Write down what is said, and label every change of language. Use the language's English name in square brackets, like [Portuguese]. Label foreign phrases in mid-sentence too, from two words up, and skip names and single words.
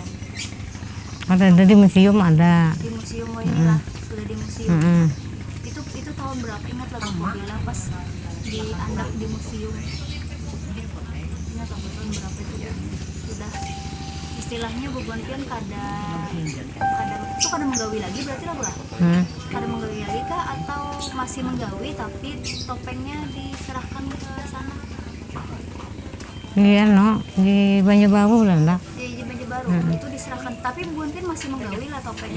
[Indonesian] Ada di museum ada. Di museum ini lah, sudah di museum. Itu tahun berapa? Ingat lah Bu bilang pas diandak di museum. Ingat tahun berapa itu? Sudah istilahnya Bu Bontian [Banjar] kada menggawi [Indonesian] lagi berarti lah Bu? [Banjar] Kada menggawi [Indonesian] lagi kah atau masih menggawi tapi topengnya diserahkan ke sana? Iya no, di Banjarbaru Belanda. Di Banjarbaru itu diserahkan, tapi Bu Entin masih menggawi lah topengnya.